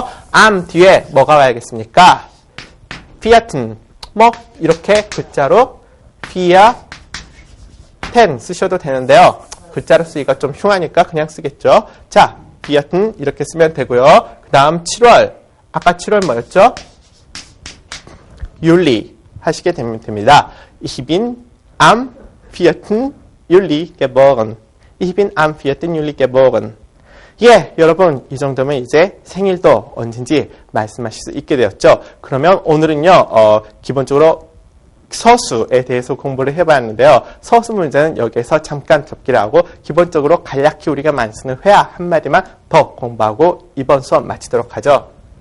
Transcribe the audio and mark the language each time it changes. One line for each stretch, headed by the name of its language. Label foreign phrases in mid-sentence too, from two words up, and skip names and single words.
Korean: am 뒤에 뭐가 와야겠습니까? vierten 이렇게 글자로 vierten 쓰셔도 되는데요. 글자로 쓰기가 좀 흉하니까 그냥 쓰겠죠. 자, vierten 이렇게 쓰면 되고요. 그 다음 7월 아까 7월 뭐였죠? Juli 하시게 되면 됩니다.
German: Ich bin am 4. Juli geboren. Ich bin am 4. Juli geboren.
Korean: 예, 여러분 이 정도면 이제 생일도 언젠지 말씀하실 수 있게 되었죠. 그러면 오늘은요, 기본적으로 서수에 대해서 공부를 해봤는데요. 서수 문제는 여기에서 잠깐 접기를 하고 기본적으로 간략히 우리가 많이 쓰는 회화 한마디만 더 공부하고 이번 수업 마치도록 하죠.